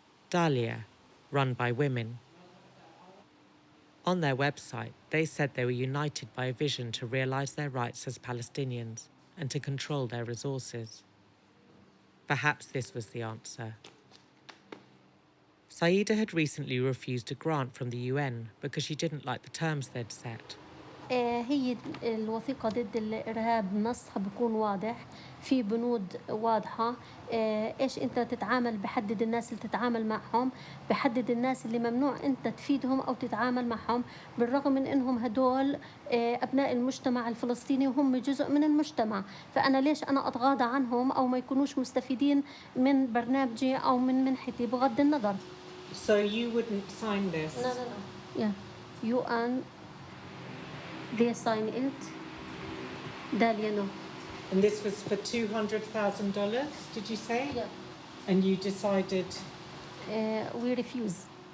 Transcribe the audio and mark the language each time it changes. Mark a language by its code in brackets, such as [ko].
[en] Dahlia, run by women. On their website, they said they were united by a vision to realise their rights as Palestinians and to control their resources. Perhaps this was the answer. Saida had recently refused a grant from the UN because she didn't like the terms they'd set. [ar] هي الوثيقة ضد الإرهاب نصها بيكون واضح في بنود واضحة إيش أنت تتعامل بحدد الناس اللي تتعامل معهم بحدد الناس اللي ممنوع أنت تفيدهم أو تتعامل معهم بالرغم من أنهم هدول أبناء المجتمع الفلسطيني وهم جزء من المجتمع فأنا ليش أنا أتغاضى عنهم أو ما يكونوش مستفيدين من برنامجي أو من منحتي بغض النظر. [en] So you wouldn't sign this? No. Yeah. UN. They sign it. Dahlia, no. And this was for $200,000, did you say? Yeah. And you decided? We refuse.